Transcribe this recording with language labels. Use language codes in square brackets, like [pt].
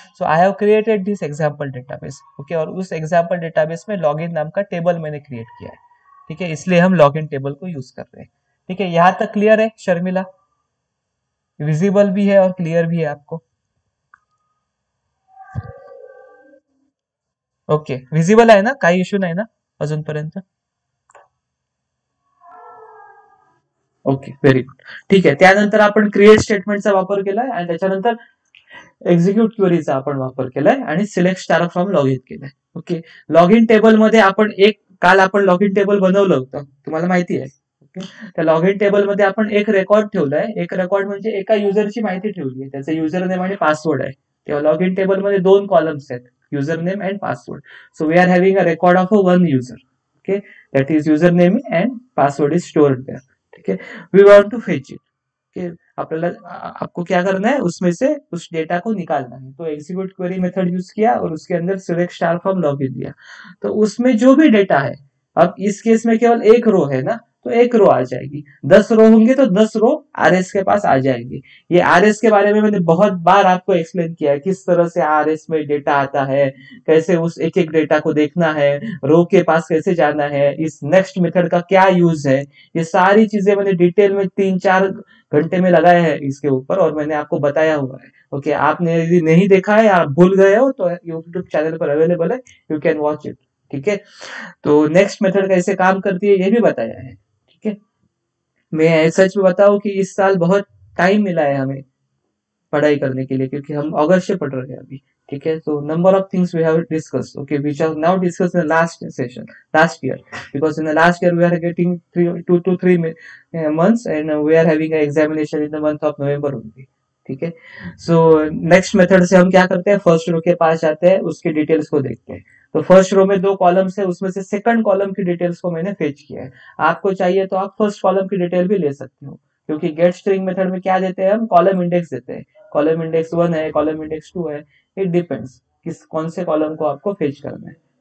[en] So I have created this example database. [hi] Okay, और उस example database में login नाम का टेबल मैंने क्रिएट किया है। ठीक है, इसलिए हम लॉगिन टेबल को यूज कर रहे हैं। ठीक है, यहाँ तक क्लियर है शर्मिला, विजिबल भी है और क्लियर भी है आपको। [mr] ओके, विजिबल आहे ना, काही इश्यू नाही ना अजूनपर्यंत। Okay, very good. ठीक आहे, त्यानंतर आपण क्रिएट स्टेटमेंटचा वापर केलाय आणि त्याच्यानंतर एक्झिक्यूट क्वेरीचा आपण वापर केलाय आणि सिलेक्ट स्टार फ्रॉम लॉगिन केलाय। ओके, लॉगिन टेबल मध्ये आपण काल आपण लॉगिन टेबल बनवलं होतं, तुम्हाला माहिती आहे। ओके, त्या लॉगिन टेबल मध्ये आपण एक रेकॉर्ड ठेवलाय, एक रेकॉर्ड म्हणजे एका युजरची माहिती ठेवली आहे, त्याचं युजर नेम आणि पासवर्ड आहे। तेव्हा लॉगिन टेबल मध्ये 2 कॉलम्स आहेत, user name and password. [en] So we are having a record of a one user. Okay, that is username and password is stored there. [hi] ठीक है, [en] we want to fetch it. [hi] okay, आपको क्या करना है, उसमें से उस डेटा को निकालना है। तो एग्जीक्यूट क्वेरी मेथड यूज किया और उसके अंदर सिलेक्ट स्टार फ्रॉम लॉगिन दिया। तो उसमें जो भी डेटा है, अब इस केस में केवल एक रो है ना, तो एक रो आ जाएगी। 10 रो होंगे तो 10 रो आरएस के पास आ जाएंगे। ये आरएस के बारे में मैंने बहुत बार आपको एक्सप्लेन किया है, किस तरह से आरएस में डेटा आता है, कैसे उस एक एक डेटा को देखना है, रो के पास कैसे जाना है, इस नेक्स्ट मेथड का क्या यूज है, ये सारी चीजें मैंने डिटेल में 3-4 घंटे में लगाए हैं इसके ऊपर, और मैंने आपको बताया हुआ है। ओके, आपने यदि नहीं देखा है, आप भूल गए हो, तो यूट्यूब चैनल पर अवेलेबल है, [en] You can watch it. [hi] ठीक है, तो नेक्स्ट मेथड कैसे काम करती है ये भी बताया है। ठीक है, मैं सच में बताऊं कि इस साल बहुत टाइम मिला है हमें पढ़ाई करने के लिए, क्योंकि हम अगस्त से पढ़ रहे हैं अभी। ठीक है, [en] so number of things we have discussed, okay, which are now discussed in the last session, last year, because in the last year we are getting 2 to 3 months, and we are having an examination in the month of November only. [hi] ठीक है, so next method से हम क्या करते हैं, first row के पास जाते हैं, उसके डिटेल्स को देखते हैं। तो फर्स्ट रो में 2 कॉलम्स है, उसमें से सेकंड कॉलम की डिटेल्स को मैंने फेच किया है। आपको चाहिए तो आप फर्स्ट कॉलम की डिटेल भी ले सकते हो। क्योंकि गेट स्ट्रिंग मेथड में क्या देते हैं, हम कॉलम इंडेक्स देते हैं, कॉलम इंडेक्स 1 है, कॉलम इंडेक्स 2 है, [en] it depends [hi] किस कौन से कॉलम को आपको फेच करना है।